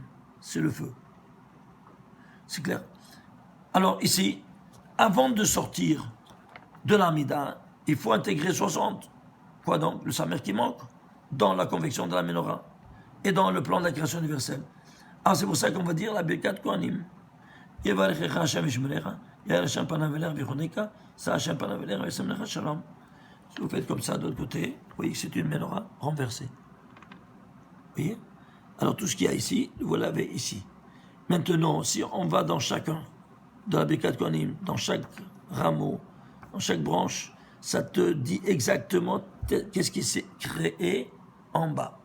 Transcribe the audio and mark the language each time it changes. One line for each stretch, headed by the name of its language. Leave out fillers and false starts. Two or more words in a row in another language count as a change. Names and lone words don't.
French: C'est le feu. C'est clair? Alors, ici, avant de sortir de l'amida, il faut intégrer 60. Quoi donc? Le samer qui manque dans la convection de la menorah et dans le plan de la création universelle. Alors c'est pour ça qu'on va dire la
Hebrew: ברכת כהנים. יברכך השם וישמרך, יאר השם פניו אליך ויחנך, ישא השם פניו אליך וישם לך שלום.
French: Si vous faites comme ça de l'autre côté, vous voyez que c'est une menorah renversée. Vous voyez? Alors tout ce qu'il y a ici, vous l'avez ici. Maintenant, si on va dans chacun de la
Hebrew: ברכת כהנים,
French: dans chaque rameau, dans chaque branche, ça te dit exactement qu'est-ce qui s'est créé en bas.